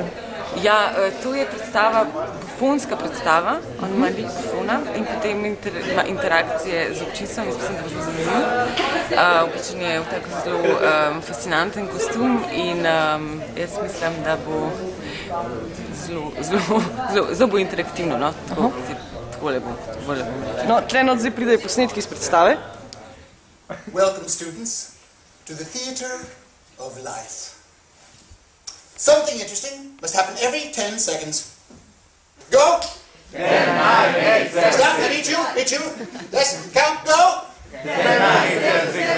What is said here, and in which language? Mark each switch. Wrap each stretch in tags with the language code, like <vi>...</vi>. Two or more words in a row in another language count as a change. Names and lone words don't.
<sl>Ja, to je predstava, bufonska predstava, on ima lik bufona in potem ima interakcije z občinstvom, jaz mislim, da bo zelo zanimiv. Običen je v tako zelo fascinanten kostum in jaz mislim, da bo zelo bo interaktivno, no? Takole bo. No, tleno zdaj pridejo posnetki iz predstave.</sl> <en>Welcome, students, to the theater of life. Something interesting must happen every 10 seconds. Go! 10, 9, 8, 7, Stop! I need you! Yes, count, go! 10, 9, 8, 7,</en>